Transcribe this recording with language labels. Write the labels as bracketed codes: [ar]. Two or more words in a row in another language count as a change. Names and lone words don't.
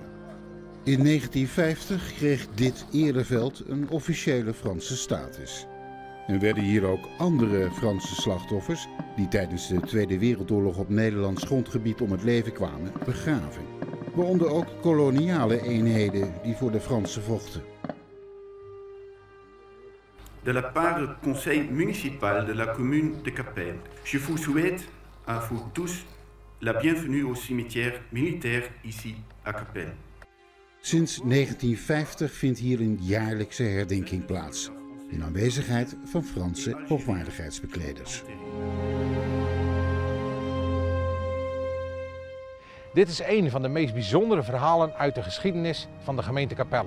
[nl] In 1950 kreeg dit ereveld een officiële Franse status. En werden hier ook andere Franse slachtoffers, die tijdens de Tweede Wereldoorlog op Nederlands grondgebied om het leven kwamen, begraven. Waaronder ook koloniale eenheden die voor de Fransen vochten. [fr] De la part du conseil municipal de la commune de Capelle, je vous souhaite à vous tous la bienvenue au cimetière militaire ici à Capelle. [nl] Sinds 1950 vindt hier een jaarlijkse herdenking plaats, in aanwezigheid van Franse hoogwaardigheidsbekleders. Dit is een van de meest bijzondere verhalen uit de geschiedenis van de gemeente Capelle.